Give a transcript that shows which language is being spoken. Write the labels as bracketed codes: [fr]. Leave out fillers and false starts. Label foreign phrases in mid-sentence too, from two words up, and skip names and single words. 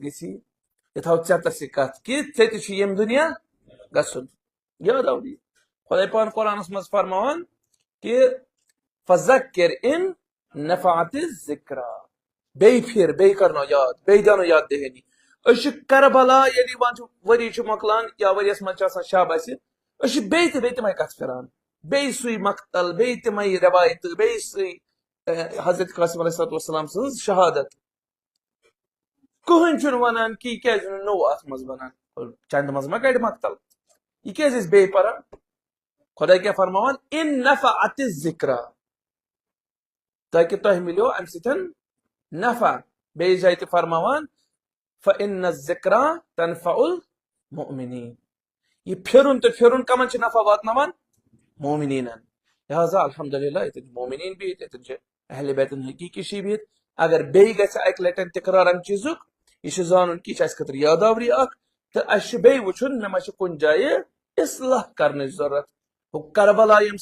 [ks] گژھی یہِ تھاو ژےٚ یہِ کتھ کہِ ژےٚ تہِ چھُ ییٚمہِ دُنیا گژھُن یاداوری خۄداے پان قرآنس منٛز فرماوان کہ [ar] فذکر ان نفعت الذکرا [ks] بیٚیہِ پھِر بیٚیہِ کرنو یاد بیٚیہِ دیانو یاد دہٲنی أسۍ چھِ کربلا ییٚلہِ یِوان چھُ ؤری چھُ مۄکلان یا ؤریَس منٛز چھِ آسان شب اسہِ أسۍ چھِ بیٚیہِ تہِ بیٚیہِ تِمے کتھ پھِران بیٚیہِ سُے مقتل بیٚیہِ تِمے رٮ۪وایتہٕ بیٚیہِ سُے حضرت قاسم [ar] علیہ الصلوۃ والسلام [ks] سٕنٛز شہادت کٕہٕنۍ چھُنہٕ ونان کہ یہِ کیازِ چھُنہٕ نوٚو اتھ منٛز بنان چندٕ منٛز ما کڑِ مقتل یہِ کیازِ ٲسۍ بیٚیہِ پران خۄدا کیٛاہ فرماوان [ar] ان نفعت الذکرا [ks] تاکہ تۄہہِ مِلیو امہِ سۭتۍ نفع بیٚیہِ جایہِ تہِ فرماوان [ar] فإن الذکرا تنفع المؤمنین [ks] یہ پھرن تو پھرن کمن چھِ نفع واتناوان مومنینن لہذا الحمدللہ ییٚتٮ۪ن چھِ مومنین بِہِتھ ییٚتٮ۪ن چھِ اہل بیتن حقیقی چھِ بِہِتھ اگر بیٚیہِ گژھِ اکہِ لٹہِ تِکرار امہِ چیٖزُک یہِ چھُ زانُن کہِ یہِ چھُ اسہِ خٲطرٕ یاداوری اکھ تہٕ اسہِ چھُ بیٚیہِ وٕچھُن مےٚ ما چھِ کُنہِ جایہِ اصلاح کرنٕچ ضروٗرت ہُہ کربلا ییٚمہِ